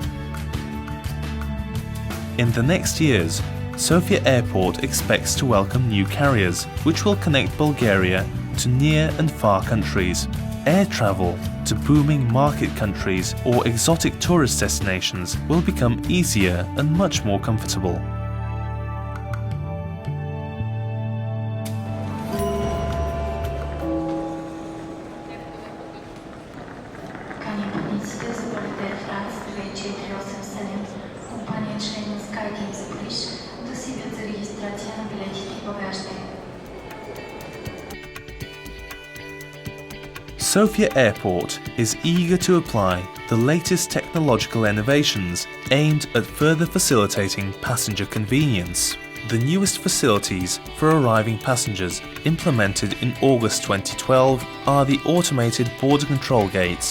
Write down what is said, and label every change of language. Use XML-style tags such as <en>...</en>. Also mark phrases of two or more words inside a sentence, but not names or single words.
<en>In the next years, Sofia Airport expects to welcome new carriers, which will connect Bulgaria to near and far countries. Air travel to booming market countries or exotic tourist destinations will become easier and much more comfortable.</en> <bg>Кани пътниците за полет Air France 2487, компания член на SkyTeam за Париж, да се явят за регистрация на билетите и багажите.</bg> <en>Sofia Airport is eager to apply the latest technological innovations aimed at further facilitating passenger convenience. The newest facilities for arriving passengers implemented in August 2012 are the automated border control gates.</en>